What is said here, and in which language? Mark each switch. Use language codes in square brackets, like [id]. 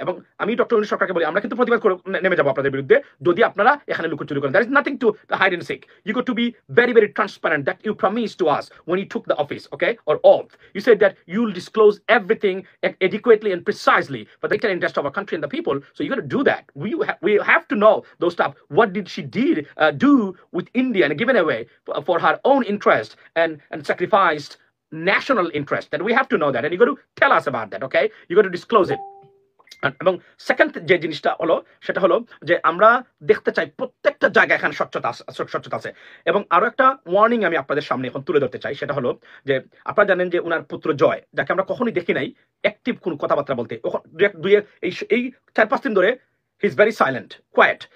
[bn] এবং আমি ডক্টর ইউনূস সরকারকে বলি, আমরা কিন্তু প্রতিবাদ করে নেমে যাবো আপনাদের বিরুদ্ধে যদি আপনারা এখানে লুকোচুরি করেন। [en] There is nothing to hide and seek. You got to be very, very transparent that you promised to us when you took the office, okay, or oath. You said that you'll disclose everything adequately and precisely for the interest of our country and the people. So you got to do that. We have to know those stuff. What did she do with India and given away for her own interest and sacrificed national interest? That we have to know that, and you got to tell us about that, okay? You got to disclose it. [bn] এবং second যে জিনিসটা হলো সেটা হলো যে আমরা দেখতে চাই প্রত্যেকটা জায়গায় এখানে স্বচ্ছতা আছে। এবং আরো একটা ওয়ার্নিং আমি আপনাদের সামনে এখন তুলে ধরতে চাই, সেটা হলো যে আপনারা জানেন যে উনার পুত্র জয়, যাকে আমরা কখনোই দেখি নাই অ্যাক্টিভ কোন কথাবার্তা বলতে, এই 4-5 দিন ধরে [en] He is very silent, quiet.